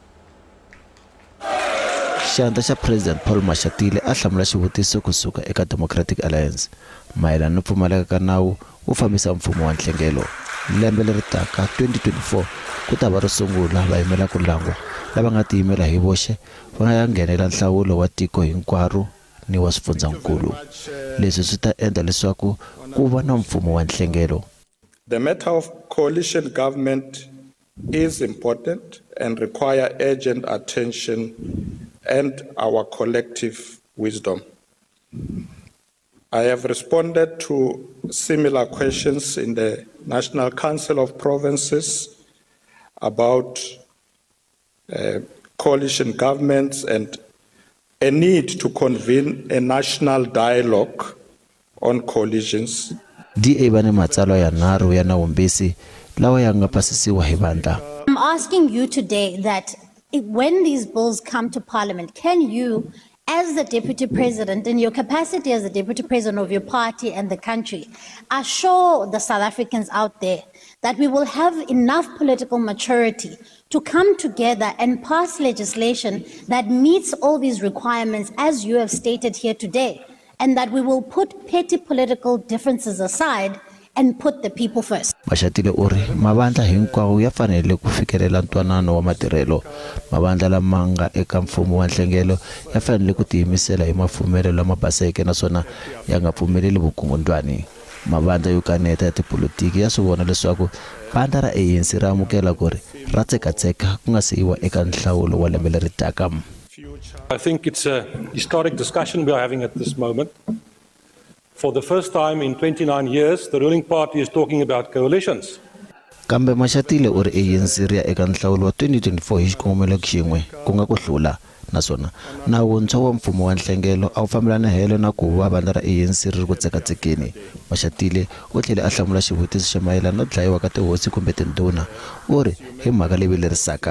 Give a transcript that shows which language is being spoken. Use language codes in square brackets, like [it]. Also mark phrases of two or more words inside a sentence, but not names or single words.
[ts] Xandla xa President Paul Mashatile a hlamula xivutiso kusuka eka Democratic Alliance mayelana no pfumaleka ka nawu wo fambisa mfumo wa Nhlengelo. Lembe leri taka 2024 ku ta va ro sungula vayimela ku langwa lava nga tiyimela hi voxe va nga ya nghenela nhlawulo wa tiko hinkwaro ni wa swifundzankulu. Leswi swi ta endla leswaku ku va na mfumo wa Nhlengelo. [en] The matter of coalition government is important and require urgent attention and our collective wisdom. I have responded to similar questions in the National Council of Provinces about coalition governments and a need to convene a national dialogue on coalitions. [ts] DA bane matsalwa ya naru ya nawumbisi lawa ya nga pasisiwa hi vandla. [en] I'm asking you today that when these bills come to Parliament, can you, as the Deputy President, in your capacity as the Deputy President of your party and the country, assure the South Africans out there that we will have enough political maturity to come together and pass legislation that meets all these requirements as you have stated here today, and that we will put petty political differences aside and put the people first. [ts] Mashatile uri mavandla hinkwawo ya fanele ku fikelela ntwanano wa matirhelo. Mavandla lamanga eka mfumo wa Nhlengelo ya fanele ku tiyimisela hi mafumelo lama baseke naswona ya nga pfumeleli vukungundwani. Mavandla yo kaneta ya tipolitiki ya swi vona leswaku vandla ra ANC ra amukela ku ri ra tsekatseka ku nga siyiwa eka nhlawulo wa lembe leri taka. [en] I think it's a historic discussion we are having at this moment. For the first time in 29 years, the ruling party is talking about coalitions. [ts] Kambe Mashatile uri ANC ri ya eka nhlawulo wa 2024 hi xikongomelo xin'we ku nga ku hlula naswona nawu ntshwa wa mfumo wa Nhlengelo a wu fambelana helo na ku va vandla ra ANC ri ku tsekatsekeni. Mashatile u tlhele a hlamula xivutiso xa mayelana no dlayiwa ka tihosi kumbe tindhuna u ri hi mhaka leyi vilerisaka.